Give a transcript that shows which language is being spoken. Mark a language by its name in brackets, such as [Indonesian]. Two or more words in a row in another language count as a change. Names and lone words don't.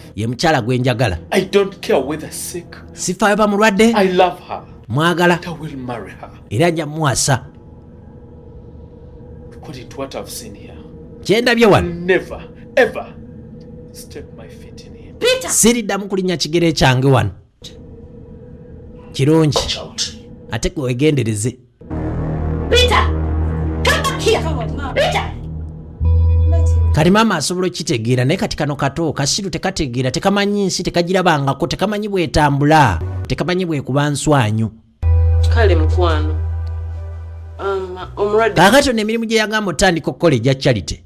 [Ganda] ye mukyala gwe njagala. [English] I don't care whether sick. [Ganda] Sifaayo ba mulwadde. [English] I love her. [Ganda] Mwagala. [English] I will marry her. [Ganda] Era nja muwasa. [English] According to what I've seen here, [Ganda] Kyendabye wano. [English] never, ever step my feet in here. Peter! [Ganda] Siriddamu kulinnya kigere kyange wano. Kirungi. [English] Child. [Ganda] Ate gwe wegendereze. [English] Peter! Come back here! Peter! [Ganda] Kali maama asobola okitegeera naye kati kano kato kasiru tekategeera tekamanyi nsi tekagirabangako tekamanyi bwetambula tekamanyi bwekuba nswanyu. Kale mukwano. Omulwadde. Kaakati ono emirimu gye yagamba otandika okukola egya charity.